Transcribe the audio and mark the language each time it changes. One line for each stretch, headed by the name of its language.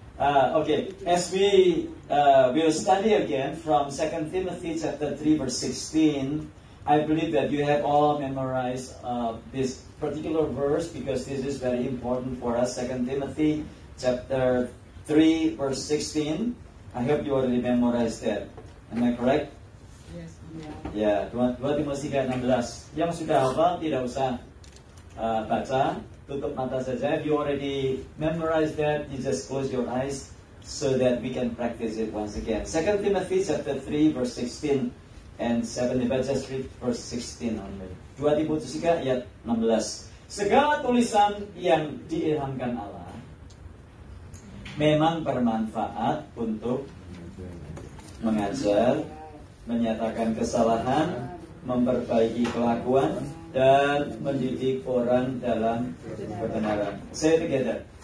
English: As we will study again from 2 Timothy chapter 3 verse 16, I believe that you have all memorized this particular verse because this is very important for us. 2 Timothy chapter 3 verse 16. I hope you already memorized that. Am I correct? Yes.
Indonesian: Ya, 2 Timotius 3:16. Yang sudah hafal tidak usah baca, tutup mata saja.
English: If you already memorized that, you just close your eyes so that we can practice it once again. 2 Timothy chapter 3 verse 16 and 17, but just read verse 16 only.
Indonesian: 2 Timotius 3 ayat 16. Segala tulisan yang diilhamkan Allah memang bermanfaat untuk mengajar, menyatakan kesalahan, memperbaiki kelakuan, dan mendidik orang dalam kebenaran.
English: Say it together.